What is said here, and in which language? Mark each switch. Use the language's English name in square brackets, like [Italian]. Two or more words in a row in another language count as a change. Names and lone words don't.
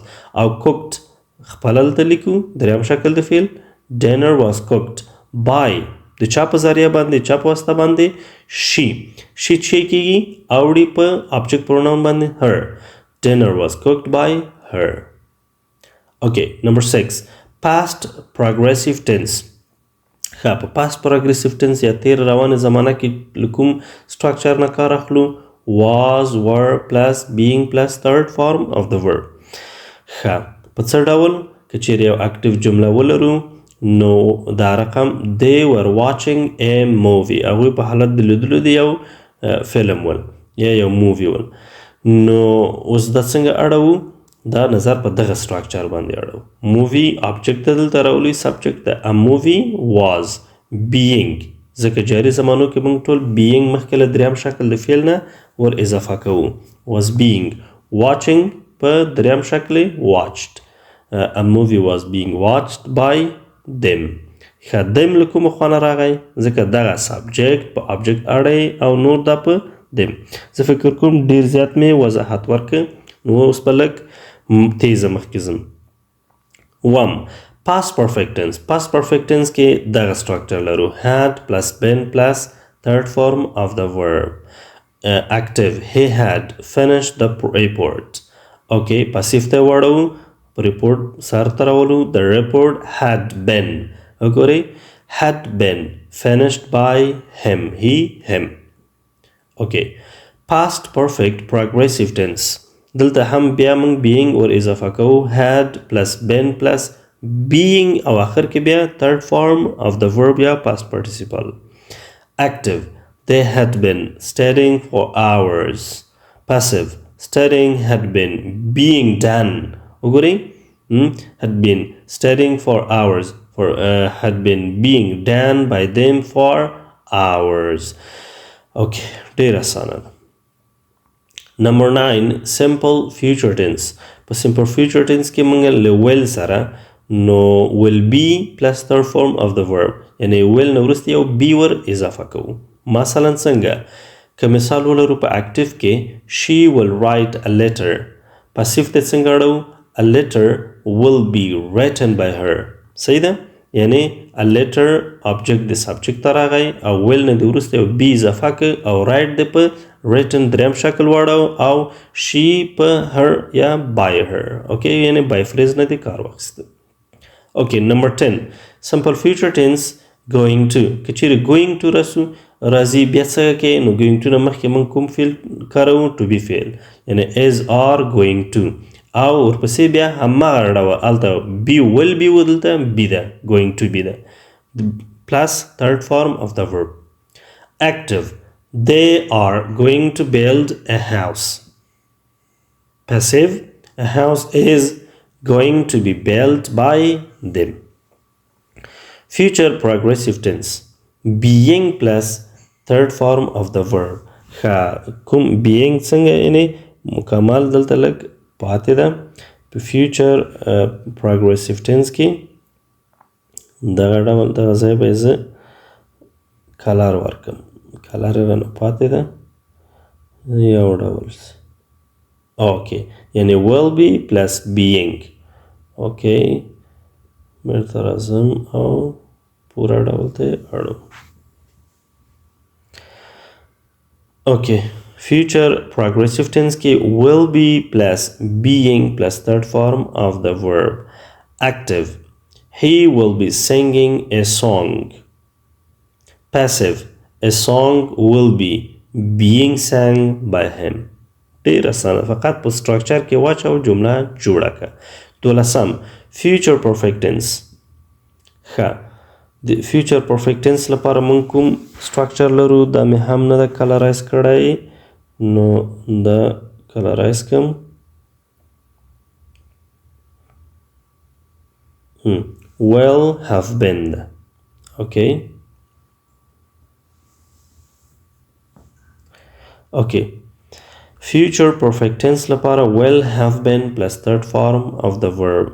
[Pashto] او کوکډ خپله هلته لیکو دریم شکل د فعل [English] dinner was cooked. [Pashto] by د چا په ذریعه باندې چا په واسطه باندې she چې کیږي اوړي په [English] object pronoun [Pashto] باندې [English] her dinner was cooked by her. Okay, number 6 past progressive tense. [Pashto] ښه په [English] past progressive tense [Pashto] یا تیر روانه زمانه کې لکوم [English] structure [Pashto] نه کار اخلو [English] was were plus being plus third form of the verb. [Pashto] ښه په څه ډول که چیرې یو active جمله ولرو نو دا رقم [English] they were watching a movie [Pashto] هغوی په حالت د لیدلو د یو فلم ول یا یو مووي ول نو اوس دا څنګه اړوو دا نظر په دغه structure باندې اړوو مووي object ته دلته راولي subject ته [English] a movie was being [Pashto] ځکه جاري زمانو کې موږ ټول being مخکې له دریم شکل د فعل نه ور اضافه کوو [English] was being watching [Pashto] په دریم شکل [English] watched a movie was being watched by them. [Pashto] ښه them له کومه خوانه راغی ځکه دغه سبجیکټ په object اړی او نور دا په them. زه فکر کوم ډیر زیات مې وضاحت ورکړ نو اوس په لږ تیزه مخکې ځم. [English] past perfect tense. past perfect tense [Pashto] کې دغه [English] structure لرو had plus been plus third form of the verb. Active he had finished the report. Okay, passive [Pashto] ته وړو [English] report [Pashto] سر ته راولو [English] the report had been وګورئ had been finished by him him. Okay, past perfect progressive tense [Pashto] دلته هم بیا موږ [English] being [Pashto] ور اضافه کوو [English] had plus been plus being [Pashto] او آخر کې بیا [English] third form of the verb یا past participle. Active they had been studying for hours. Passive studying had been being done وګورئ had been studying for hours had been being done by them for hours. [Pashto] Okay, ډیر اسانه ده. [English] Number 9 simple future tense. په simple future tense [Pashto] کې موږ له [English] will [Pashto] سره نو [English] will be plus third form of the verb یعنی will [Pashto] نه وروسته یو [English] be [Pashto] ور اضافه کوو. مثلا څنګه که مثال ولرو په active کې [English] she will write a letter. passive [Pashto] ته څنګه اړو [English] a letter will be written by her. [Pashto] صحیح ده یعنی [English] a letter object [Pashto] د subject ته راغی او will نه د وروسته یو be اضافه که او write د په written دریم شکل واړو او she په her یا [English] by her. [Pashto] okay یعنی [English] by phrase [Pashto] نه د کار واخیسته. [English] okay, number 10 simple future tense going to. [Pashto] که چیرې [English] going to [Pashto] راځي بیا څه کې نو [English] going to [Pashto] نه مخکې موږ کوم فعل کاروو [English] to be [Pashto] فعل یعنی [English] is are going to [Pashto] او ورپسې بیا هماغه ډول هلته [English] be will be [Pashto] ودلته be ده [English] going to be [Pashto] ده [English] plus third form of the verb. Active they are going to build a house. Passive a house is going to be built by them. Future progressive tense being plus third form of the verb. [Pashto] کوم being څنګه یعنی مکمل دلته لږ پاتې ده په [English] future progressive tense [Pashto] کې دغه ډول دغه ځای به زه کلر ورکړم کلر یې رانه پاتې ده یو ډول okay یعنی [English] will be plus being. [Pashto] okay بیرته راځم او پوره ډول ته اړو. [English] okay future progressive tense کې will be plus being plus third form of the verb. Active he will be singing a song. Passive a song will be being sang by him. [Pashto] ډیر اسانه فقط په structure کې واچو جمله جوړه کړه. [English] 12 future perfect tense. [Pashto] ښه د [English] future perfect tense [Pashto] لپاره موږ کوم structure لرو دا مې هم نه ده کلرایز کړی نو دا کلرایز کم [English] will have been. okay future perfect tense لپاره will have been plus third form of the verb.